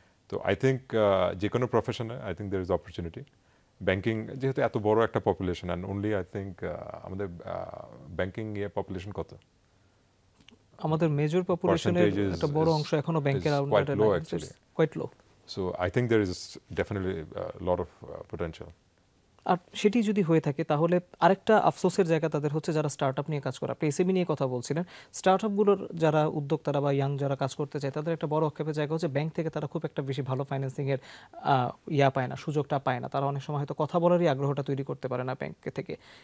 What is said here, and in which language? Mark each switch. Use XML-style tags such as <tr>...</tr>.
<bn>তো I think যে কোনো প্রফেশনে</bn> <en>I think there is opportunity.</en> <bn>Banking যেহেতু এত বড় একটা population, and only I think আমাদের ব্যাংকিং পপুলেশন কত? আমাদের মেজর পপুলেশনের একটা বড় অংশ এখনো ব্যাংকের আন্ডারে, quite low.</bn> <en>So I think there is definitely a lot of potential.</en> <bn>আর সেটি যদি হয়ে থাকে তাহলে আরেকটা আফসোসের জায়গা তাদের হচ্ছে যারা স্টার্টআপ নিয়ে কাজ করে। আপনি এসএমই নিয়ে কথা বলছিলেন। স্টার্টআপগুলোর যারা উদ্যোক্তারা বা ইয়াং যারা কাজ করতে চায়, তাদের একটা বড় আক্ষেপের জায়গা হচ্ছে ব্যাংক থেকে তারা খুব একটা বেশি ভালো ফাইন্যান্সিংয়ের পায় না, সুযোগটা পায় না। তারা অনেক সময় হয়তো কথা বলারই আগ্রহটা তৈরি করতে পারে না ব্যাংক থেকে।</bn>